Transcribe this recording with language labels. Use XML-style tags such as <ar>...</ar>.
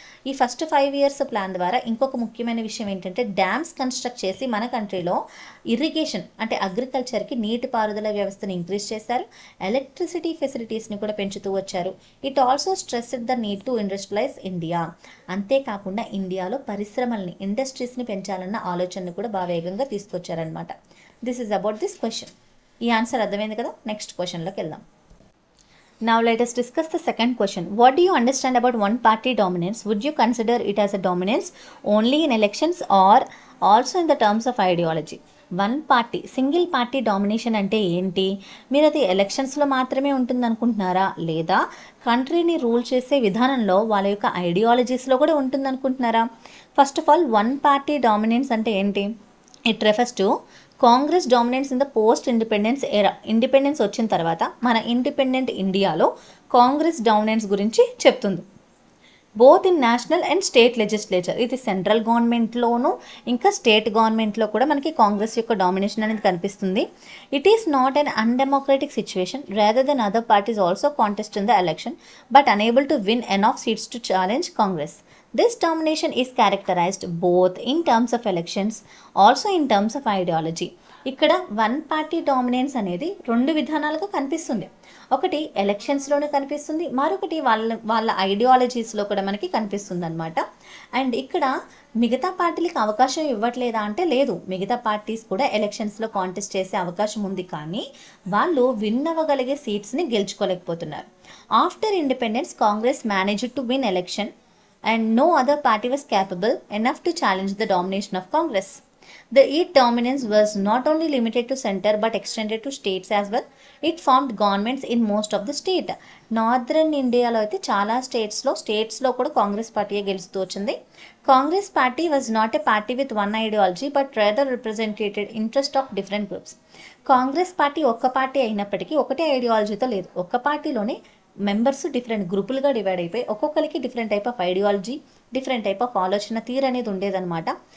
<te>ఈ first 5 years plan ద్వారా ఇంకొక ముఖ్యమైన విషయం ఏంటంటే డ్యామ్స్ కన్స్ట్రక్ట్ చేసి మన కంట్రీలో ఇరిగేషన్ అంటే అగ్రికల్చర్కి నీటిపారుదల వ్యవస్థను ఇంక్రీజ్ చేశారు. ఎలక్ట్రిసిటీ ఫెసిలిటీస్ని కూడా పెంచుతూ వచ్చారు.</te> <en>It also stressed the need to industrialise India.</en> <te>అంతేకాకుండా ఇండియాలో పరిశ్రమల్ని, ఇండస్ట్రీస్ని పెంచాలన్న ఆలోచనను కూడా బాగా వేగంగా తీసుకొచ్చారనమాట.</te> <en>This is about this question.</en> <te>ఈ ఆన్సర్ అర్థమైంది కదా. నెక్స్ట్ క్వశ్చన్లోకి వెళ్దాం.</te> <en>Now let us discuss the second question. What do you understand about one party dominance? Would you consider it as a dominance only in elections or also in the terms of ideology?</en> <te>One party single party domination అంటే ఏంటి? మీరు అది ఎలక్షన్స్లో మాత్రమే ఉంటుంది అనుకుంటున్నారా? లేదా కంట్రీని rule చేసే విధానంలో వాళ్ళ యొక్క ఐడియాలజీస్లో కూడా ఉంటుంది అనుకుంటున్నారా?</te> <en>first of all, one party dominance</en> <te>అంటే ఏంటి?</te> <en>It refers to Congress dominance in the post independence era.</en> <te>ఇండిపెండెన్స్ వచ్చిన తర్వాత మన ఇండిపెండెంట్ ఇండియాలో కాంగ్రెస్ డామినెన్స్ గురించి చెప్తుంది.</te> <en>Both in national and state legislature.</en> <te>ఇది సెంట్రల్ గవర్నమెంట్లోనూ ఇంకా స్టేట్ గవర్నమెంట్లో కూడా మనకి కాంగ్రెస్ యొక్క డామినేషన్ అనేది కనిపిస్తుంది.</te> <en>It is not an undemocratic situation, rather than other parties also contest in the election but unable to win enough seats to challenge Congress. This domination is characterized both in terms of elections, also in terms of ideology.</en> <te>ఇక్కడ one party dominance అనేది రెండు విధానాలుగా కనిపిస్తుంది. ఒకటి ఎలక్షన్స్లోనే కనిపిస్తుంది, మరొకటి వాళ్ళ ఐడియాలజీస్లో కూడా మనకి కనిపిస్తుంది అనమాట. అండ్ ఇక్కడ మిగతా పార్టీలకు అవకాశం ఇవ్వట్లేదా అంటే లేదు, మిగతా పార్టీస్ కూడా ఎలక్షన్స్లో కాంటెస్ట్ చేసే అవకాశం ఉంది, కానీ వాళ్ళు win అవ్వగలిగే సీట్స్ని గెలుచుకోలేకపోతున్నారు.</te> <en>After independence Congress managed to win election and no other party was capable enough to challenge the domination of Congress. The its dominance was not only limited to center but extended to states as well. It formed governments in most of the state.</en> <te>Northern ఇండియాలో అయితే చాలా స్టేట్స్లో కూడా కాంగ్రెస్ పార్టీయే గెలుస్తూ వచ్చింది.</te> <en>Congress party was not a party with one ideology but rather represented interest of different groups.</en> <te>Congress party ఒక్క party అయినప్పటికీ ఒకటే ఐడియాలజీతో లేదు, ఒక్క పార్టీలోనే మెంబర్స్ డిఫరెంట్ గ్రూపులుగా డివైడ్ అయిపోయి ఒక్కొక్కరికి different type of ideology, different type of ఆలోచన తీరు అనేది ఉండేదన్నమాట.</te>